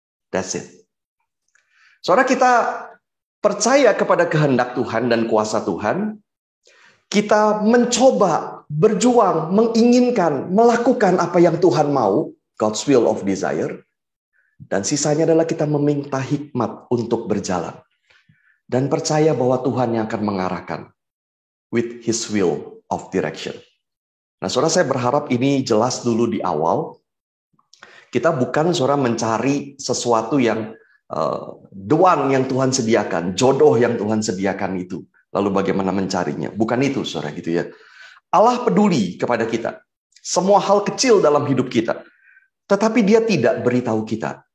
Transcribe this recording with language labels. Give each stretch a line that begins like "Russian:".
English: That's it.
Indonesian: Saudara, kita percaya kepada kehendak Tuhan dan kuasa Tuhan, kita mencoba, berjuang, menginginkan, melakukan apa yang Tuhan mau,
English: God's will of desire.
Indonesian: Dan sisanya adalah kita meminta hikmat untuk berjalan. Dan percaya bahwa Tuhan yang akan mengarahkan.
English: With His will of direction.
Indonesian: Nah, saudara, saya berharap ini jelas dulu di awal. Kita bukan, saudara, mencari sesuatu yang the one yang Tuhan sediakan. Jodoh yang Tuhan sediakan itu. Lalu bagaimana mencarinya. Bukan itu, saudara, gitu ya. Allah peduli kepada kita. Semua hal kecil dalam hidup kita. Tetapi Dia tidak beritahu kita.